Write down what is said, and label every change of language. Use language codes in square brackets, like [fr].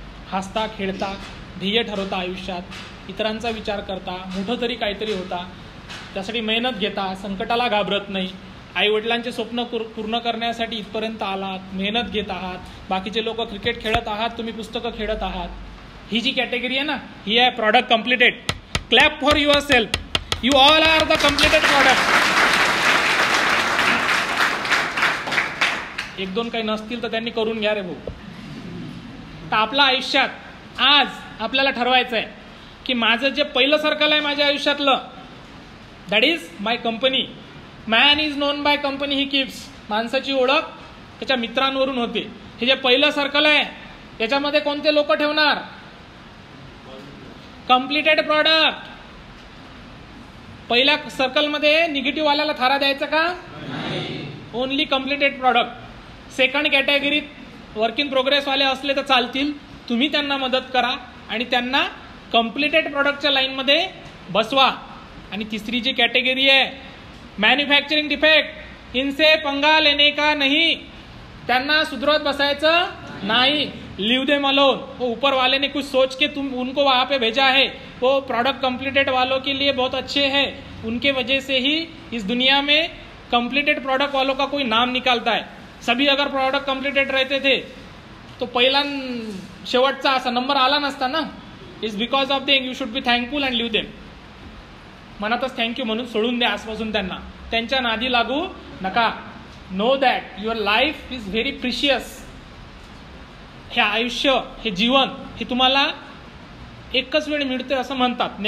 [mr] हसता, खेळता, ध्येय ठरवता आयुष्यात, इतरांचा विचार करता, मोठं तरी काहीतरी होता, त्यासाठी मेहनत घेता, संकटाला घाबरत नाही, आई वडिलांचे स्वप्न पूर्ण करण्यासाठी इथपर्यंत आलात, मेहनत घेत आहात. बाकीचे लोक क्रिकेट खेळत आहात, तुम्ही पुस्तकं खेळत आहात. ही जी कॅटेगरी आहे ना, ही आहे product completed. [en] Clap for yourself. You all are the completed product. [mr] 1-2 काही नसतील तर त्यांनी करून घ्या रे भाऊ. तर आपल्या आयुष्यात आज आपल्याला ठरवायचं आहे की माझं जे पहिलं सर्कल आहे माझ्या आयुष्यातलं, [en] That is my company. Man is known by company he keeps. [mr] माणसाची ओळख त्याच्या मित्रांवरून होते. हे जे पहिलं सर्कल आहे याच्यामध्ये कोणते लोक ठेवणार? Completed product. पहिल्या सर्कलमध्ये निगेटिव्ह वाल्याला थारा द्यायचा का? [en] Only completed product. [mr] Second कॅटेगरीत work in progress वाले असले तर चालतील, तुम्ही त्यांना मदत करा आणि त्यांना कम्प्लिटेड प्रॉडक्टच्या लाईनमध्ये बसवा. आणि तिसरी जी कॅटेगरी आहे मॅन्युफॅक्चरिंग डिफेक्ट, [hi] इनसे पंगा लेने का नहीं, [mr] त्यांना सुधरवत बसायचं नाही. [en] Leave them alone. [hi] वो ऊपर वाले ने कुछ सोच के तुम उनको वहाँ पे भेजा है, वो प्रोडक्ट कंप्लीटेड वालों के लिए बहुत अच्छे हैं, उनके वजह से ही इस दुनिया में कंप्लीटेड प्रोडक्ट वालों का कोई नाम निकालता है। सभी अगर प्रोडक्ट कंप्लीटेड रहते थे तो [mr] पहिला शेवटचा असा नंबर आला नसता ना। [en] It's because of them, you should be thankful and live them. [mr] मनातच थँक्यू म्हणून सोडून द्या आजपासून त्यांना, त्यांच्या नादी लागू नका। [en] Know that your life is very precious. [mr] हे आयुष्य, हे जीवन, हे तुम्हाला एकच वेळ मिळते असं म्हणतात।